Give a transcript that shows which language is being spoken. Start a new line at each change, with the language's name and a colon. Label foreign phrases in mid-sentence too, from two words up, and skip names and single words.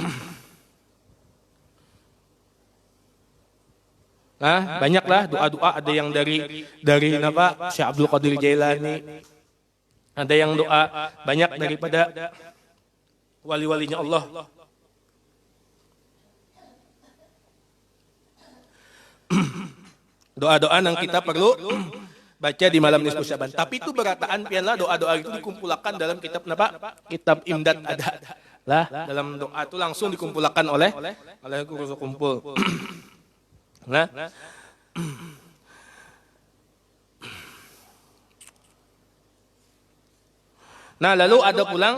Banjar: Nah, banyaklah doa-doa, ada yang dari Syekh Abdul Qadir Jailani. Ada yang doa banyak daripada wali-walinya Allah. Doa-doa yang kita perlu baca di malam nisfu Sya'ban. Tapi itu berataan pianlah doa-doa itu dikumpulkan dalam kitab Kitab Imdad ada. Lah, dalam doa itu langsung dikumpulkan oleh guru sekumpul. Nah. Nah, lalu ada pulang.